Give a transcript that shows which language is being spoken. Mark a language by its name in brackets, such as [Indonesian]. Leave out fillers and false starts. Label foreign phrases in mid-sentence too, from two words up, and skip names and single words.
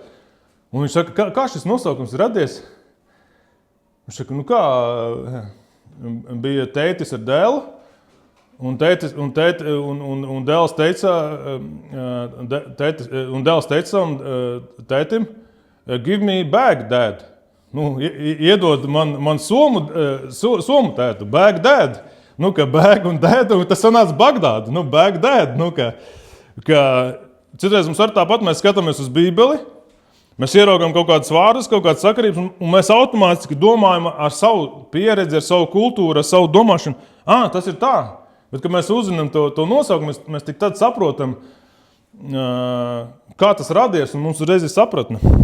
[Latvian] Un viņš saka, kā šis nosaukums ir radies? Viņš saka, bija tētis ar dēlu, un dēls teica tētim, [English] give me back, dad. [Latvian] Iedod man somu tētu, [English] back, dad. [Latvian] Back un dad, un tas sanāca Bagdāda. [English] Back, dad. [Latvian] Citreiz mums ar tāpat mēs skatāmies uz Bībeli, mēs ieraugam kaut kādas vārdus, kaut kādas sakarības, un mēs automātiski domājam ar savu pieredzi, ar savu kultūru, ar savu domāšanu. Tas ir tā. Bet, kad mēs uzzinām to nosaukumu, mēs tik tad saprotam, kā tas radies, un mums reiz ir sapratne.